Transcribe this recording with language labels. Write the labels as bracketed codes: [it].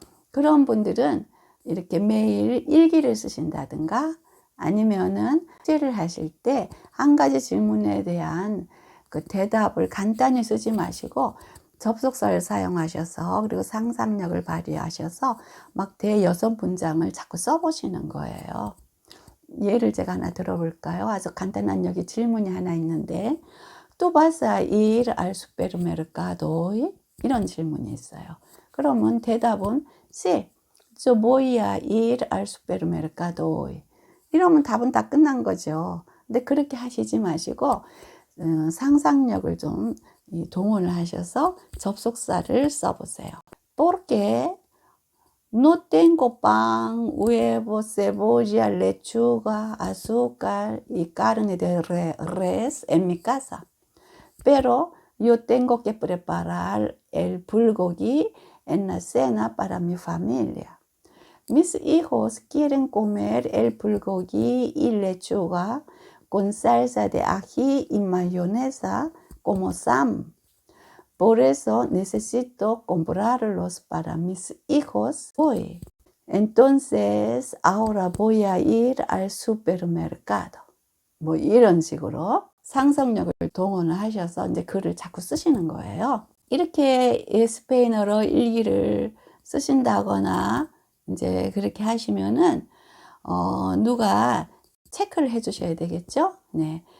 [ko] 그런 분들은 이렇게 매일 일기를 쓰신다든가 아니면은 숙제를 하실 때 한 가지 질문에 대한 그 대답을 간단히 쓰지 마시고 접속사를 사용하셔서 그리고 상상력을 발휘하셔서 막 대여섯 문장을 자꾸 써보시는 거예요. 예를 제가 하나 들어볼까요? 아주 간단한 여기 질문이 하나 있는데 [es] ¿Tú vas a ir al supermercado hoy? [ko] 이런 질문이 있어요. 그러면 대답은 [es] Sí, yo voy a ir al supermercado hoy. [ko] 이러면 답은 다 끝난 거죠. 근데 그렇게 하시지 마시고 상상력을 좀 동원을 하셔서 접속사를 써보세요. [es] Porque no tengo pan, huevo, cebolla, lechuga, azúcar y carne de res en mi casa. Pero yo tengo que preparar el bulgogi en la cena para mi familia. Mis hijos quieren comer el bulgogi y lechuga con salsa de ají y mayonesa como Sam. Por eso necesito comprarlos para mis hijos hoy. Entonces ahora voy a ir al supermercado. [ko] 뭐 이런 식으로 상상력을 동원을 하셔서 이제 글을 자꾸 쓰시는 거예요. 이렇게 스페인어로 일기를 쓰신다거나 이제 그렇게 하시면은 누가 체크를 해 주셔야 되겠죠? 네.